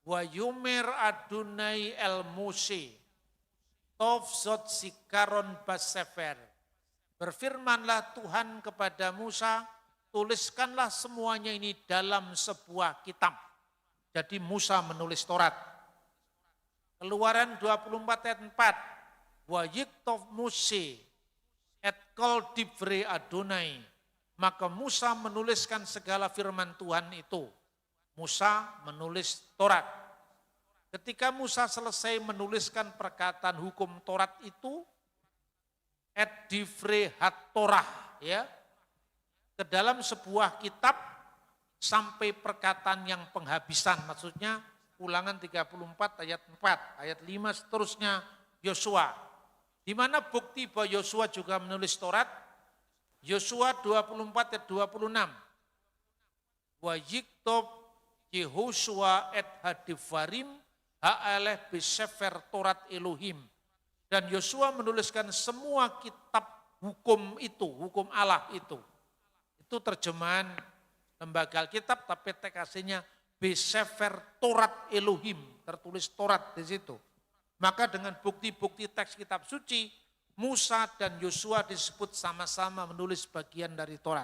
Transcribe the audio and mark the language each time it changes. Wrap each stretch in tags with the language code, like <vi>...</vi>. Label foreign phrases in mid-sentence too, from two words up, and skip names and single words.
<he>ויאמר אדני אל משה כתב זאת זכרון בספר.</he> <id>Berfirmanlah Tuhan kepada Musa, tuliskanlah semuanya ini dalam sebuah kitab. Jadi Musa menulis Taurat. Keluaran 24 ayat 4.</id> <he>ויכתב משה את כל דברי אדני.</he> <id>Maka Musa menuliskan segala firman Tuhan itu. Musa menulis Taurat. Ketika Musa selesai menuliskan perkataan hukum Taurat itu,</id> <he>את דברי התורה,</he> <id>ya, ke dalam sebuah kitab sampai perkataan yang penghabisan, maksudnya Ulangan 34 ayat 4, ayat 5 seterusnya Yosua. Di mana bukti bahwa Yosua juga menulis Taurat? Yosua 24 ayat 26.</id> <he>ויכתב יהושע את הדברים האלה בספר תורת אלהים.</he> <id>Dan Yosua menuliskan semua kitab hukum itu, hukum Allah itu. Itu terjemahan lembaga Alkitab, tapi tekasnya</id> <he>בספר תורת אלהים,</he> <id>tertulis Taurat di situ. Maka dengan bukti-bukti teks kitab suci, Musa dan Yosua disebut sama-sama menulis bagian dari Taurat.</id>